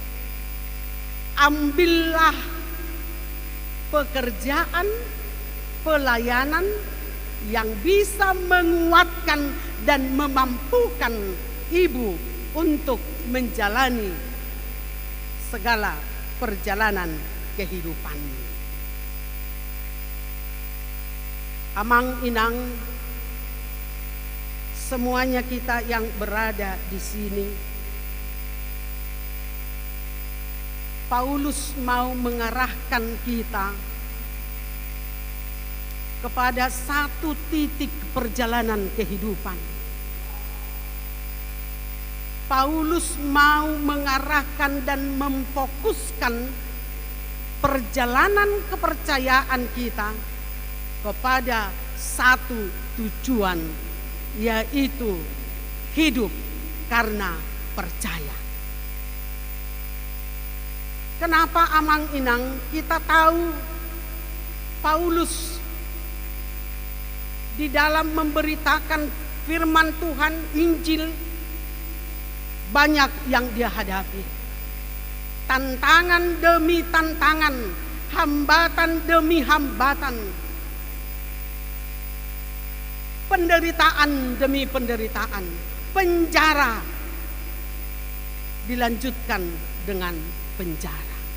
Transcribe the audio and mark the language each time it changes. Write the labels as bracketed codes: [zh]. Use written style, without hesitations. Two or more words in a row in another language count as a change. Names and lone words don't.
[id] Ambillah pekerjaan, pelayanan yang bisa menguatkan dan memampukan ibu untuk menjalani segala perjalanan kehidupan. [bbc] Amang inang, [id] semuanya kita yang berada di sini, Paulus mau mengarahkan kita kepada satu titik perjalanan kehidupan. Paulus mau mengarahkan dan memfokuskan perjalanan kepercayaan kita kepada satu tujuan, yaitu hidup karena percaya. Kenapa [bbc] amang inang? [id] Kita tahu Paulus di dalam memberitakan firman Tuhan, Injil, banyak yang dia hadapi. Tantangan demi tantangan, hambatan demi hambatan, penderitaan demi penderitaan, penjara dilanjutkan dengan penjara.